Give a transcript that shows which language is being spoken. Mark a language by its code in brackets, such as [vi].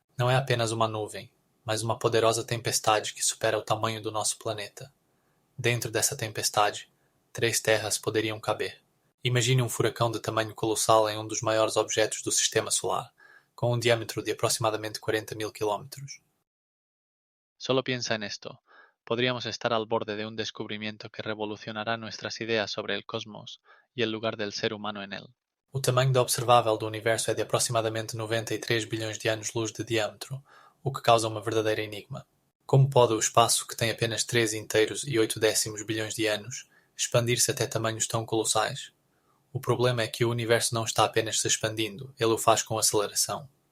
[pt] Não é apenas uma nuvem, mas uma poderosa tempestade que supera o tamanho do nosso planeta. Dentro dessa tempestade, 3 terras poderiam caber. Imagine um furacão de tamanho colossal em um dos maiores objetos do Sistema Solar, com um diâmetro de aproximadamente 40.000 quilómetros. [es] Solo piensa en esto. Podríamos estar al borde de un descubrimiento que revolucionará nuestras ideas sobre el cosmos y el lugar del ser humano en él. [pt] O tamanho da observável do universo é de aproximadamente 93 bilhões de anos-luz de diâmetro, o que causa uma verdadeira enigma. Como pode o espaço, que tem apenas 3 inteiros e 8 décimos bilhões de anos, expandir-se até tamanhos tão colossais? O problema é que o universo não está apenas se expandindo, ele o faz com aceleração.